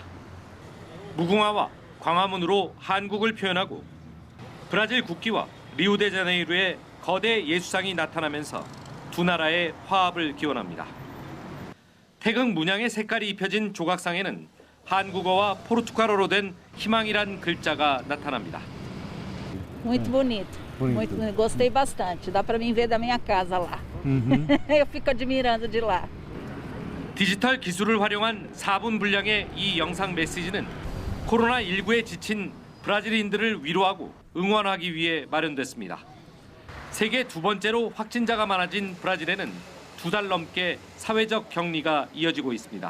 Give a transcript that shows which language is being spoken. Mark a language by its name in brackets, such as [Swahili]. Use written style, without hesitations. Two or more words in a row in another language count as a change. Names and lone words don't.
[Korean] 무궁화와 광화문으로 한국을 표현하고 브라질 국기와 리우데자네이루의 거대 예수상이 나타나면서 두 나라의 화합을 기원합니다. 태극 문양의 색깔이 입혀진 조각상에는 한국어와 포르투갈어로 된 희망이란 글자가 나타납니다. [Portuguese] Muito bonito. Muito bonito. Gostei bastante. Dá para mim ver da minha casa lá. Eu fico admirando de lá. [Korean] 디지털 기술을 활용한 4분 분량의 이 영상 메시지는 코로나19에 지친 브라질인들을 위로하고 응원하기 위해 마련됐습니다. 세계 두 번째로 확진자가 많아진 브라질에는 2달 넘게 사회적 격리가 이어지고 있습니다.